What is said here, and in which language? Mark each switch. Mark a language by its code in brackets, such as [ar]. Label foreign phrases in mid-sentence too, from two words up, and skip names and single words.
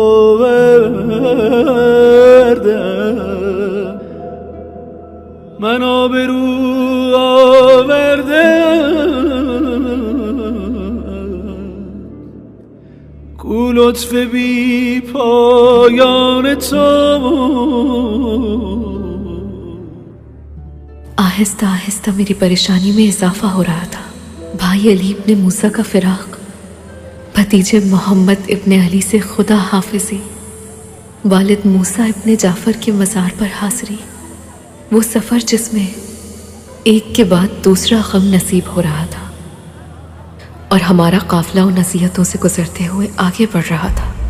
[fa] آوردم، من آبرو آوردم، کو لطف بی پایان تو. [ur] آہستہ آہستہ میری پریشانی میں اضافہ ہو رہا تھا. بھائی علی ابن موسیٰ کا فراق، بھتیجے محمد ابن علی سے خدا حافظی، والد موسیٰ ابن جعفر کے مزار پر حاضری، وہ سفر جس میں ایک کے بعد دوسرا غم نصیب ہو رہا تھا اور ہمارا قافلہ ان نصیحتوں سے گزرتے ہوئے آگے بڑھ رہا تھا.